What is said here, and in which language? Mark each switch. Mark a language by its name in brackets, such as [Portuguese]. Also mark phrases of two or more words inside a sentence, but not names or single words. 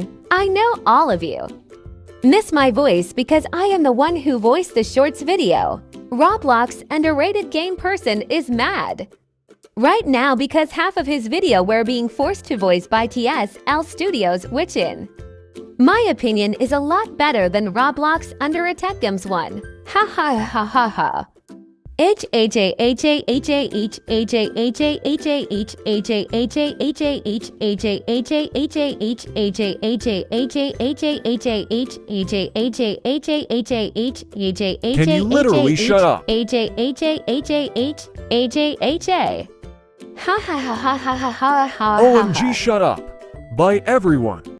[English] I know all of you miss my voice because I am the one who voiced the shorts video. Roblox underrated game person is mad right now because half of his video were being forced to voice by TSL Studios, which in my opinion is a lot better than Roblox under attack games one. Ha ha ha ha ha. H H A H A H A H H A H A H A H H A H A H A H H A H A H A H H A H A H A H A H A H H A H A H A H A H H A H A. Can you literally shut up? H A H A H A H H A H A. Ha ha ha ha ha ha ha ha. OMG, shut up. Bye everyone.